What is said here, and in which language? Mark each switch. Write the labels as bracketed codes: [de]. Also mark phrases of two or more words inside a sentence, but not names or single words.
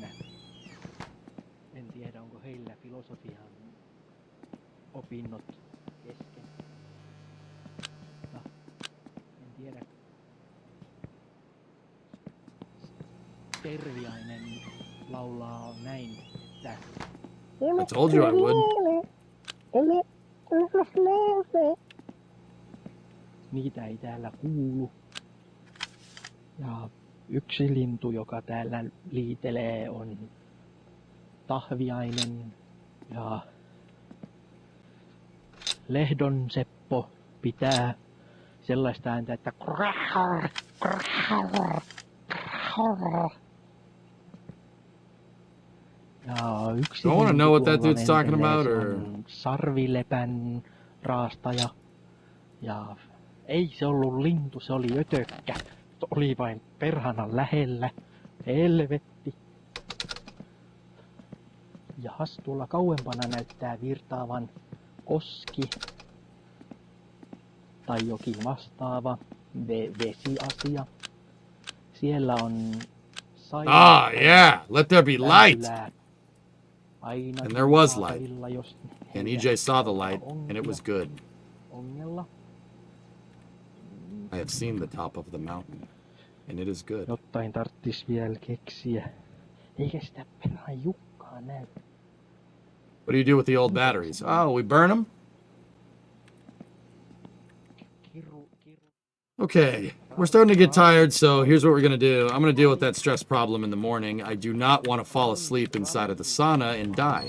[fi] En tiedä, onko heillä filosofian opinnot kesken. Mutta en tiedä. Terviainen laulaa näin, että [en] I told you I would. [fi] Niitä ei täällä kuulu. Ja yksi lintu, joka täällä liitelee, on tahviainen. Ja Lehdon Seppo pitää sellaista ääntä, että ja yksi [en] I wanna know what that [fi] tuolla [en] dude's talking about, [fi] lentelee, [en] or- [fi] se on sarvilepän raastaja. Ja ei se ollut lintu, se oli ötökkä. Se oli vain perhana lähellä. Helvetti. Jahas, tuolla kauempana näyttää virtaavan koski. Tai jokin vastaava vesiasia. Siellä on [en] Ah, yeah. Let there be light. [fi] väylää. Ainakin [en] And there was light. [fi] saatavilla, jos [en] And [fi] heillä [en] EJ saw the light, [fi] on [en] and it was good. [fi] ongella. [en] I have seen the top of the mountain, and it is good. [fi] Jotain tarttis vielä keksiä. Eikä sitä perään Jukkaa näy. [en] What do you do with the old batteries? Oh, we burn them? Kiru. Okay, we're starting to get tired, so here's what we're gonna do. I'm gonna deal with that stress problem in the morning. I do not want to fall asleep inside of the sauna and die.